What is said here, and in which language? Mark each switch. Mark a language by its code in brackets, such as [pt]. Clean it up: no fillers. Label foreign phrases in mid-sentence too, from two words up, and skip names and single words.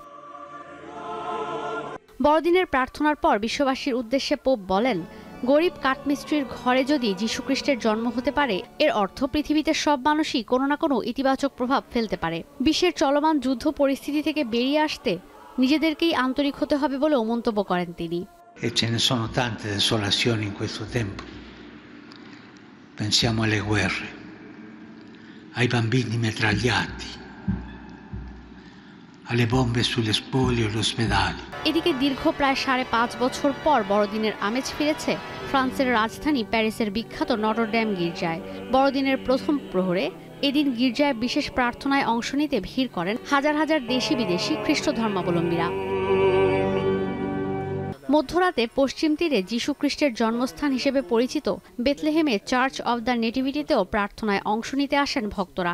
[bn] বড়দিনের প্রার্থনার পর বিশ্ববাসীর উদ্দেশ্যে পোপ বলেন, গরিব কাঠমিস্ত্রির ঘরে যদি যীশুখ্রিস্টের জন্ম হতে পারে এর অর্থ পৃথিবীতে সব মানুষই কোনো না কোনো ইতিবাচক প্রভাব ফেলতে পারে। বিশ্বের চলমান যুদ্ধ পরিস্থিতি থেকে বেরিয়ে আসতে নিজেদেরকেই আন্তরিক হতে হবে বলেও মন্তব্য করেন তিনি। [it] E ce ne sono tante desolazioni in questo tempo. Pensiamo alle guerre, ai bambini mitragliati, alle bombe sulle spoglie e agli ospedali. [bn] এদিকে দীর্ঘ প্রায় 5.5 বছর পর বড়দিনের আমেজ ফিরেছে ফ্রান্সের রাজধানী প্যারিসের বিখ্যাত নটরডেম গির্জায়। বড়দিনের প্রথম প্রহরে এদিন গির্জায় বিশেষ প্রার্থনায় অংশ নিতে ভিড় করেন হাজার হাজার দেশি বিদেশি খ্রিস্ট ধর্মাবলম্বীরা। মধ্যরাতে পশ্চিম তীরে যীশু খ্রিস্টের জন্মস্থান হিসেবে পরিচিত বেথলেহেমে চার্চ অব দ্য নেটিভিটিতেও প্রার্থনায় অংশ নিতে আসেন ভক্তরা।